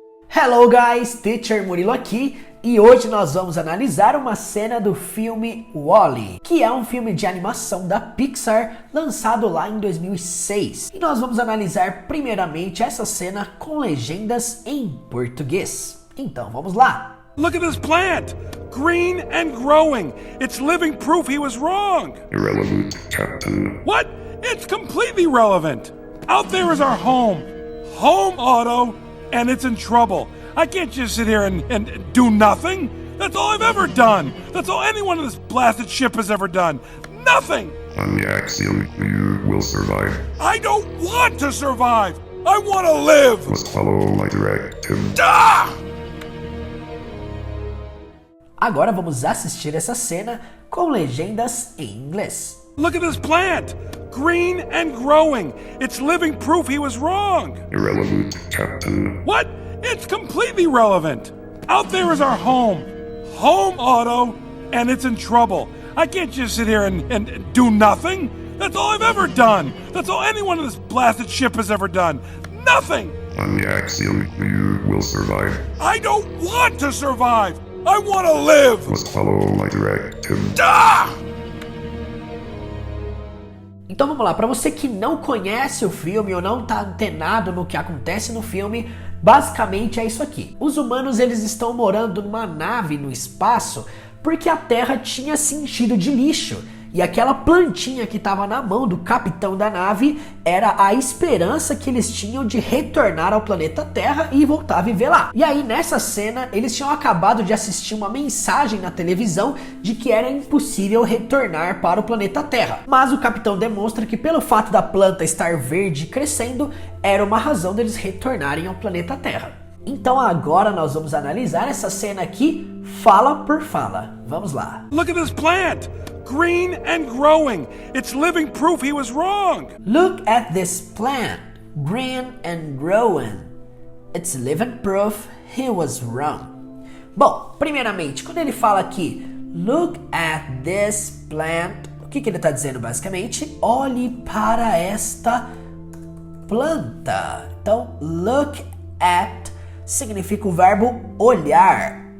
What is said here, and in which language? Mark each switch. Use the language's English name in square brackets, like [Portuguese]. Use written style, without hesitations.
[English] Hello guys, [Portuguese] Teacher Murilo aqui e hoje nós vamos analisar uma cena do filme WALL-E, que é um filme de animação da Pixar lançado lá em 2006. E nós vamos analisar primeiramente essa cena com legendas em português. Então vamos lá! [English] Look at this plant! Green and growing! It's living proof he was wrong! Irrelevant, Captain. What? It's completely relevant! Out there is our home! Home, Otto! And it's in trouble. I can't just sit here and do nothing. That's all I've ever done. That's all anyone in this blasted ship has ever done. Nothing! On the Axiom, you will survive. I don't want to survive! I want to live! Must follow my directive. Ah! [Portuguese] Agora vamos assistir essa cena com legendas em inglês. [English] Look at this plant! Green and growing! It's living proof he was wrong! Irrelevant, Captain. What? It's completely relevant! Out there is our home! Home, Otto! And it's in trouble. I can't just sit here and do nothing! That's all I've ever done! That's all anyone in this blasted ship has ever done! Nothing! On the Axiom, you will survive. I don't want to survive! I want to live! Must follow my directive. Ah! [Portuguese] Então vamos lá, para você que não conhece o filme ou não tá antenado no que acontece no filme, basicamente é isso aqui. Os humanos eles estão morando numa nave no espaço porque a Terra tinha se enchido de lixo. E aquela plantinha que estava na mão do capitão da nave era a esperança que eles tinham de retornar ao planeta Terra e voltar a viver lá. E aí nessa cena eles tinham acabado de assistir uma mensagem na televisão de que era impossível retornar para o planeta Terra. Mas o capitão demonstra que pelo fato da planta estar verde e crescendo, era uma razão deles retornarem ao planeta Terra. Então agora nós vamos analisar essa cena aqui, fala por fala. Vamos lá. [English] Look at this plant! Green and growing! It's living proof he was wrong! Look at this plant, green and growing. It's living proof he was wrong. [Portuguese] Bom, primeiramente, quando ele fala aqui, [English] look at this plant, [Portuguese] o que ele está dizendo basicamente? Olhe para esta planta. Então, look at significa o verbo olhar.